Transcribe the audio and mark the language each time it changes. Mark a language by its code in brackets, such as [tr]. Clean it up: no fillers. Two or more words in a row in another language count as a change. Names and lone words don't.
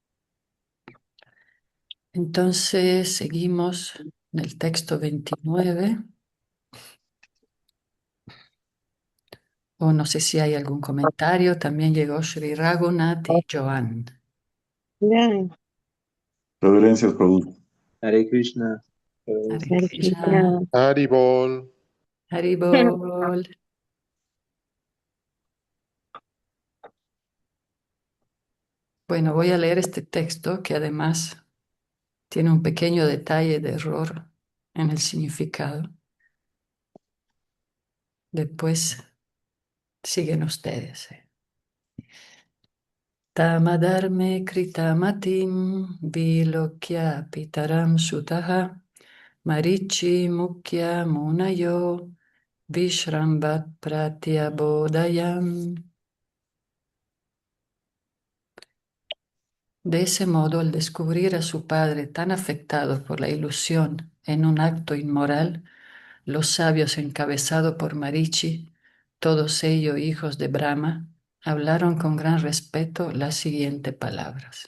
[es] Entonces seguimos en el texto 29. O no sé si hay algún comentario. También llegó Sri Raghunath y Joan. Bien. Reverencias, Prabhu. [sa] Hare Krishna. Hare Hare Krishna. Krishna. Haribol. Haribol. [es] Bueno, voy a leer este texto que además tiene un pequeño detalle de error en el significado. Después siguen ustedes. [sa] Tamadharme kritamatim vilokya pitaram sutaha marichi mukya munayo vishrambat pratyabodayam. [es] De ese modo, al descubrir a su padre tan afectado por la ilusión en un acto inmoral, los sabios encabezados por Marichi, todos ellos hijos de Brahma, hablaron con gran respeto las siguientes palabras.